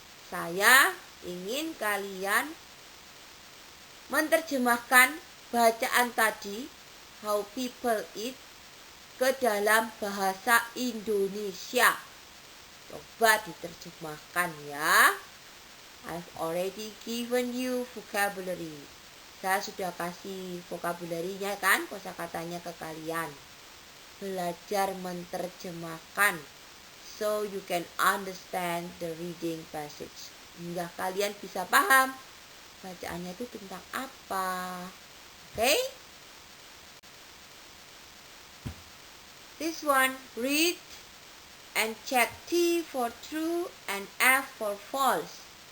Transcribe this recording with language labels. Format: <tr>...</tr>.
<id>Saya ingin kalian menerjemahkan bacaan tadi,</id> <en>how people eat,</en> <id>ke dalam bahasa Indonesia. Coba diterjemahkan ya.</id> <en>I've already given you vocabulary.</en> <id>Saya sudah kasih vocabulary-nya kan, kosakatanya ke kalian. Belajar menerjemahkan</id> <en>so you can understand the reading passage.</en> <id>Hingga kalian bisa paham bacaannya itu tentang apa.</id> <en>Okay? This one, read and check T for true and F for false.</en>